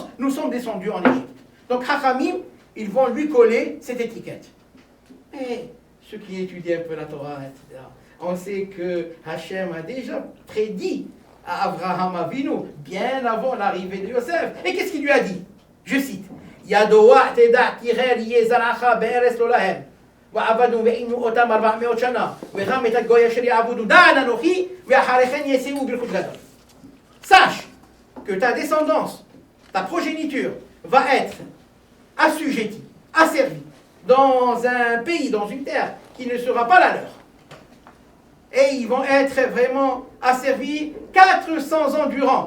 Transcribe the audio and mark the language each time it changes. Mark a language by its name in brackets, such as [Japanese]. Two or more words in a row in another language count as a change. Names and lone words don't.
[French] Nous sommes descendus en Égypte. Donc, Hachamim, ils vont lui coller cette étiquette. Mais ceux qui étudient un peu la Torah, etc., on sait que Hachem a déjà prédit à Abraham Avinu, bien avant l'arrivée de Yosef. Et qu'est-ce qu'il lui a dit? Je cite, [Hebrew] ידוע תדע כי גר זרעך בארץ לא להם. ועבדנו ועינו אותם 400 שנה, וגם את הגוי אשר יעבדו דן אנוכי, ואחריכם יסיעו ברכות גדול. [French] Sache que ta descendance, ta progéniture, va être assujettie, asservie, dans un pays, dans une terre qui ne sera pas la leur. Et ils vont être vraiment asservis 400 ans durant.